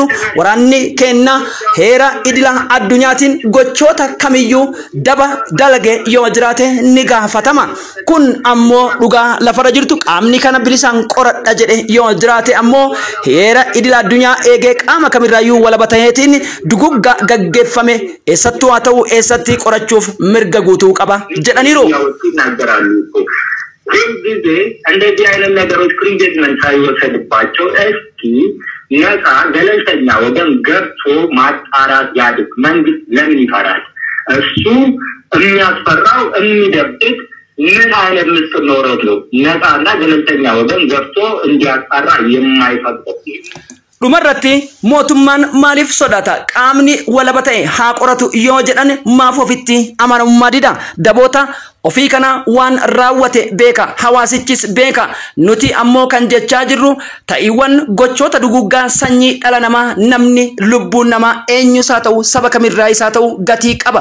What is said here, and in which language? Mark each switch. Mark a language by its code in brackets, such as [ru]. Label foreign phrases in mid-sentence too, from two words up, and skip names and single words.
[om] Waraanni keenya heera idila addunyaatiin gochoota kamiyyuu daba dalage yoo jiraate ni gaafatama. Kun ammoo dhugaa lafarra jirtu qaamni kana bilisaan qoradha jedhe yoo jiraate ammoo heera idila addunyaa eegee qaama kamirraayyuu walaba ta'eetiin dugugga gaggeeffame eessattuu haa ta'u eessatti qorachuuf mirga guutuu qaba jedhaniiru. [am] እንደዚህ አይነት ነገሮች ክሪንጀትመንት ሳይወሰድባቸው እስኪ ነፃ ገለልተኛ ወገን ገብቶ ማጣራት ያድርግ። መንግስት ለምን ይፈራል? እሱ የሚያስፈራው የሚደብቅ ምን አይነት ምስጢር ኖሮት ነው ነፃና ገለልተኛ ወገን ገብቶ እንዲያጣራ የማይፈቅድ? [om] dhumarratti mootummaan maaliif sodaata? Qaamni walaba ta'e haa qoratu yoo jedhan maaf ofitti amanamummaa dida? Daboota ofii kana waan raawwate beeka, hawaasichis beeka. Nuti ammoo kan jechaa jirru ta'iiwwan gochoota duguggaa sanyii dhala namaa namni lubbuun namaa eenyus haa ta'u saba kamirraa isaa ta'u gatii qaba.